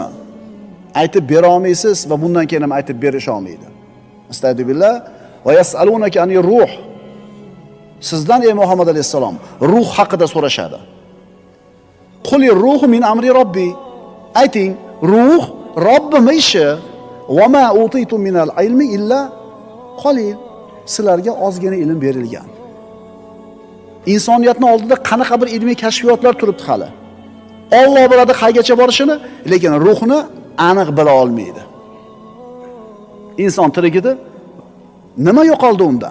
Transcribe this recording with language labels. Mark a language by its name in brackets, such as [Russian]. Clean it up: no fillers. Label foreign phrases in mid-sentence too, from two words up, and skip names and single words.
[Uzbek] Aytib bera olmaysiz va bundan keyin ham aytib berish olmaydi. [Arabic] أستغفر الله ويسألونك عن الروح. [Uzbek] Sizdan ey Muhammad alayhissalom ruh haqida so'rashadi. [Arabic] قل الروح من أمر ربي. [Uzbek] Ayting, ruh Robbim ishi. [Arabic] وما أوتيتم من العلم إلا قليلا. [Uzbek] Sizlarga ozgina ilm berilgan. Insoniyatning oldida qanaqa bir ilmiy kashfiyotlar turibdi hali. Alloh biladi qaygacha borishini, lekin ruhni aniq bila olmaydi. Inson tirigida nima yo'qoldi undan?